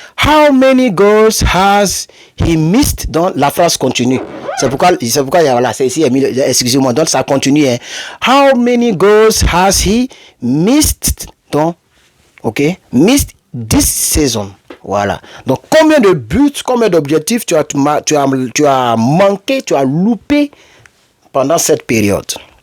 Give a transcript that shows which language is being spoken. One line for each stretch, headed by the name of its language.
English: How many goals has he missed?
French: Donc, la phrase continue. C'est pourquoi voilà, c'est ici, excusez-moi, donc ça continue. Hein.
English: How many goals has he missed? Donc, ok, missed this season.
French: Voilà. Donc, combien de buts, combien d'objectifs tu as manqué, tu as loupé pendant cette période?